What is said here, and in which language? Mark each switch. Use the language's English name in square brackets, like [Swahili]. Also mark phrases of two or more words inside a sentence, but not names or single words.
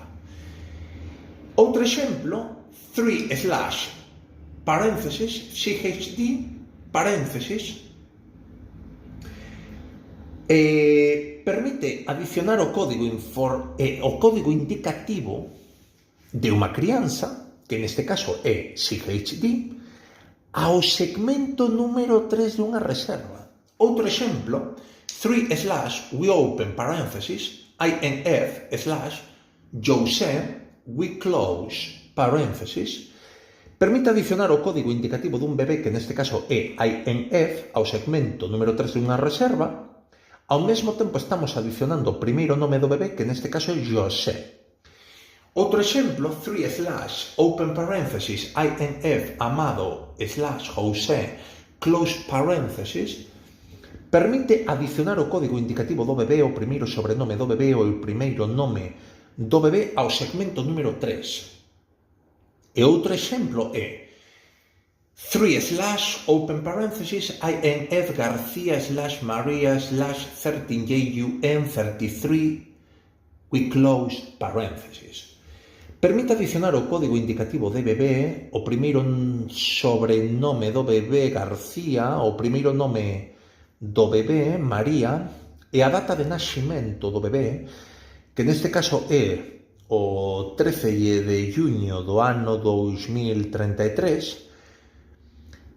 [Galician] Outro exemplo, 3/, CHD, permite adicionar o código indicativo de unha crianza, que neste caso é CHD, ao segmento número 3 dunha reserva. Outro exemplo, 3/ [English] we open [Galician] paréntesis, INF/José [English] we close [Galician] paréntesis, permite adicionar o código indicativo dun bebé, que neste caso é INF, ao segmento número 3 dunha reserva. Ao mesmo tempo estamos adicionando o primeiro nome do bebé, que neste caso é José. Outro exemplo, 3/ [English] open parenthesis [Galician] INF Amado / José [English] close parenthesis [Galician] permite adicionar o código indicativo do bebé, o primeiro sobrenome do bebé ou o primeiro nome do bebé ao segmento número 3. E outro exemplo é 3/ [English] open parenthesis [Galician] INF García / María / 13JUN33 [English] we close parenthesis. [Galician] Permite adicionar o código indicativo de bebé, o primeiro sobrenome do bebé García, o primeiro nome do bebé María e a data de naxemento do bebé, que neste caso é o 13 de xuño do ano 2033.